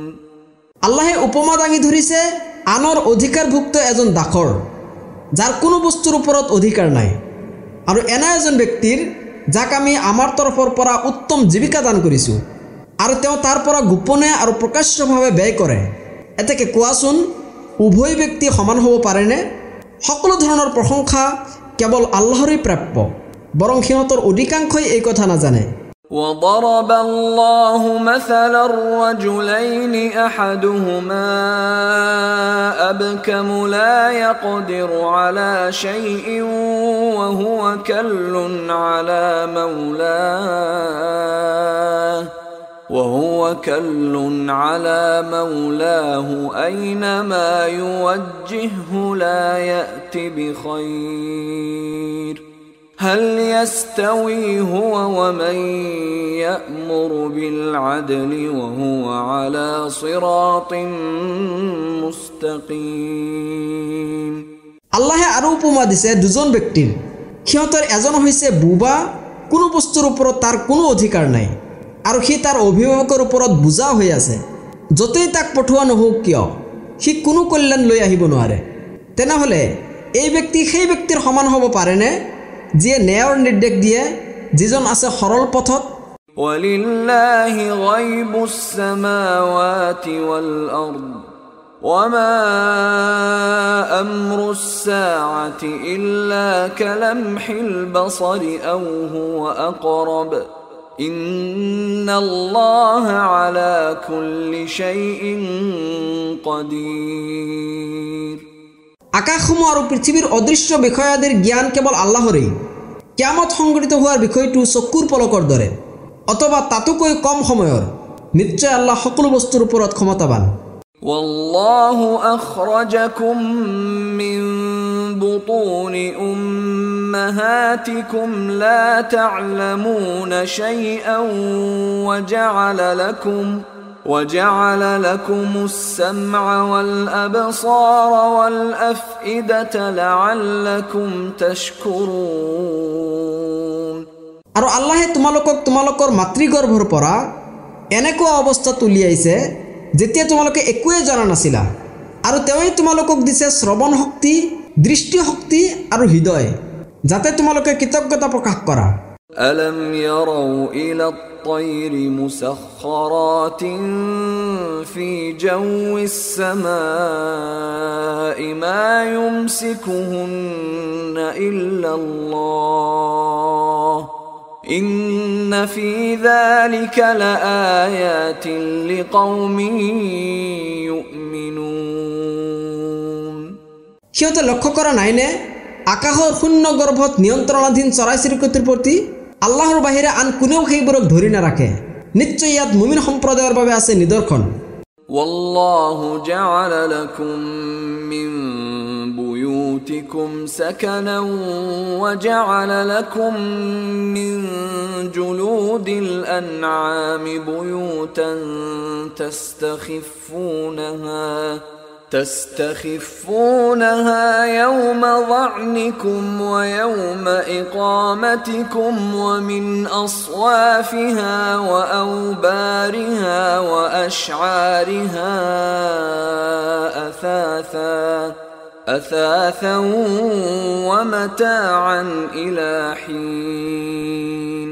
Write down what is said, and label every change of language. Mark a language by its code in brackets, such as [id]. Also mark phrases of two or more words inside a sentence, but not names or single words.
[as] আল্লাহে উপমা দাঙি ধৰিছে আনৰ অধিকাৰভুক্ত এজন দাসৰ যাৰ কোনো বস্তুৰ ওপৰত অধিকাৰ নাই আৰু এনে এজন ব্যক্তিৰ যাক আমি আমাৰ তৰফৰ পৰা উত্তম জীৱিকা দান কৰিছো আৰু তেওঁ তাৰ পৰা গোপনে আৰু প্ৰকাশ্যভাৱে ব্যয় কৰে এতেকে কোৱাচোন উভয় ব্যক্তি সমান হ'ব পাৰেনে সকলো ধৰণৰ প্ৰশংসা কেৱল আল্লাহৰেই প্ৰাপ্য বৰং সিহঁতৰ অধিকাংশই এই কথা নাজানে [ar] وضرب الله مثلا الرجلين أحدهما أبكم لا يقدر على شيء وهو كل على مولاه أينما يوجهه لا يأتي بخير هل يستوي هو ومن يأمر بالعدل وهو على صراط مستقيم [as] আল্লাহে আৰু উপমা দিছে দুজন ব্যক্তিৰ সিহঁতৰ এজন হৈছে বুবা কোনো বস্তুৰ ওপৰত তাৰ কোনো অধিকাৰ নাই আৰু সি তাৰ অভিভাৱকৰ ওপৰত বুজা হৈ আছে যতেই তাক পঠোৱা নহওক কিয় সি কোনো কল্যাণ লৈ আহিব নোৱাৰে তেনেহলে এই ব্যক্তি সেই ব্যক্তিৰ সমান হ'ব পাৰেনে যিয়ে ন্যায়ৰ নিৰ্দেশ দিয়ে যিজন আছে সৰল পথত [ar] ولله غيب السماوات والأرض وما أمر الساعة إلا كلمح البصر أو هو أقرب إن الله على كل شيء قدير [as] আকাশসমূহ আৰু পৃথিৱীৰ অদৃশ্য বিষয়াদিৰ জ্ঞান কেৱল আল্লাহৰেই কিয়ামত সংঘটিত হোৱাৰ বিষয়টো চকুৰ পলকৰ দৰে অথবা তাতোকৈ কম সময়ৰ নিশ্চয় আল্লাহ সকলো বস্তুৰ ওপৰত ক্ষমতাবান [ar] والله أخرجكم من بطون أمهاتكم لا تعلمون شيئا وجعل لكم السمع والأبصار والأفئدة لعلكم تشكرون [as] আৰু আল্লাহে তোমালোকৰ মাতৃগৰ্ভৰ পৰা এনেকুৱা অৱস্থা তুলিয়াইছে যেতিয়া তোমালোকে একোৱে জনা নাছিলা আৰু তেওঁই তোমালোকক দিছে শ্ৰৱণ শক্তি দৃষ্টি শক্তি আৰু হৃদয় যাতে তোমালোকে কৃতজ্ঞতা প্ৰকাশ কৰা [ar] ألم يروا إلى الطير مسخرات في جو السماء ما يمسكهن إلا الله إن في ذلك لآيات لقوم يؤمنون [as] সিহঁতে লক্ষ্য কৰা নাইনে আকাশৰ শূন্য গৰ্ভত নিয়ন্ত্ৰণাধীন চৰাই চিৰিকটিৰ প্ৰতি আল্লাহৰ বাহিৰে আন কোনেও সেইবোৰক ধৰি নাৰাখে নিশ্চয় ইয়াত মুমিন সম্প্ৰদায়ৰ বাবে আছে নিদৰ্শন [ar] والله جعل لكم من بيوتكم سكنا وجعل لكم من جلود الأنعام بيوتا تستخفونها يوم ظعنكم ويوم إقامتكم ومن أصوافها وأوبارها وأشعارها أثاثا ومتاعا إلى حين